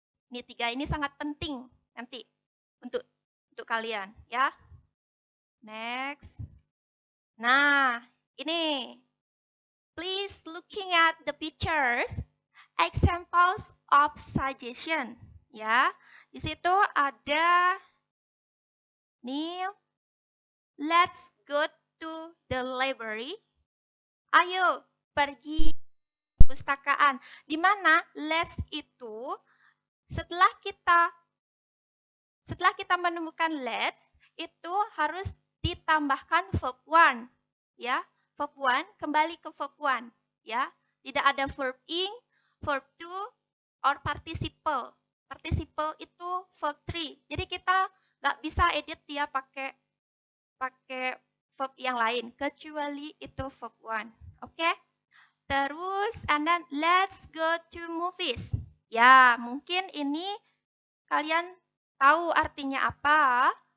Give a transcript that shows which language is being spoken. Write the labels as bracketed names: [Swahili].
[Indonesian] Ini 3 ini sangat penting nanti untuk kalian, ya. Next. Nah, ini. [English] Please looking at the pictures, examples of suggestion, ya. [Indonesian] Di situ ada nih, [English] let's go to the library. [Indonesian] Ayo pergi perpustakaan. Di mana let's itu setelah kita menemukan let's itu harus ditambahkan verb one, ya. Verb one kembali ke verb one, ya. Tidak ada verb ing, verb to, or participle. Participle itu verb three. Jadi kita nggak bisa edit dia pakai verb yang lain kecuali itu verb one. Oke? [English] Terus and then let's go to movies. [Indonesian] Ya, mungkin ini kalian tahu artinya apa?